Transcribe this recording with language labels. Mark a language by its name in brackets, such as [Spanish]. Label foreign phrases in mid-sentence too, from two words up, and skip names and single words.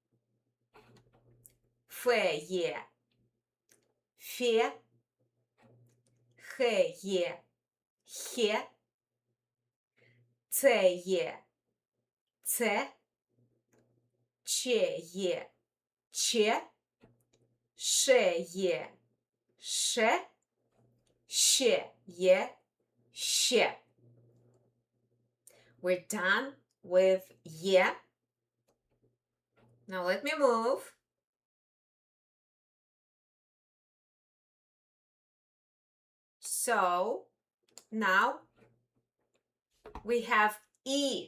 [Bulgarian] Ф, Е, Фе, Х, Е, Хе, Ц, Е, Ц, Ч, Е, Че, Ш, Е, Ше, Щ, Е, Ще. [English] We're done with ye. Now let me move. So now we have E.